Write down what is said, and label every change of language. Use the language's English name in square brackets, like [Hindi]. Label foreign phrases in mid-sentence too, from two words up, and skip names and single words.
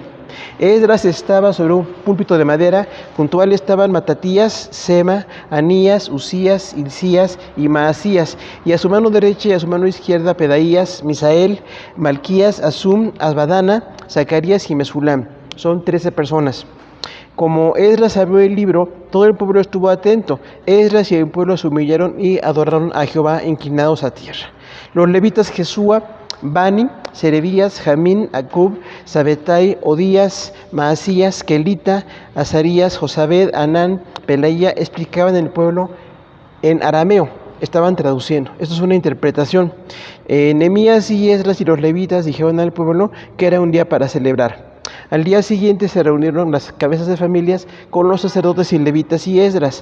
[Spanish] Esdras estaba sobre un púlpito de madera, junto a él estaban Matatías, Sema, Anías, Usías, Hilcías y Maasías, y a su mano derecha y a su mano izquierda Pedaías, Misael, Malquías, Asum, Asbadana, Zacarías y Mesulam. Son 13 personas. Como Esdras abrió el libro, todo el pueblo estuvo atento. Esdras y el pueblo se humillaron y adoraron a Jehová inclinados a tierra. Los levitas Jesúa, Bani, Serebías, Jamín, Acub, Sabetai, Odías, Maasías, Kelita, Azarías, Josabed, Anán, Pelaía explicaban el pueblo en arameo. Estaban traduciendo. Esto es una interpretación. Nehemías y Esdras y los levitas dijeron al pueblo que era un día para celebrar. Al día siguiente se reunieron las cabezas de familias con los sacerdotes y levitas y Esdras.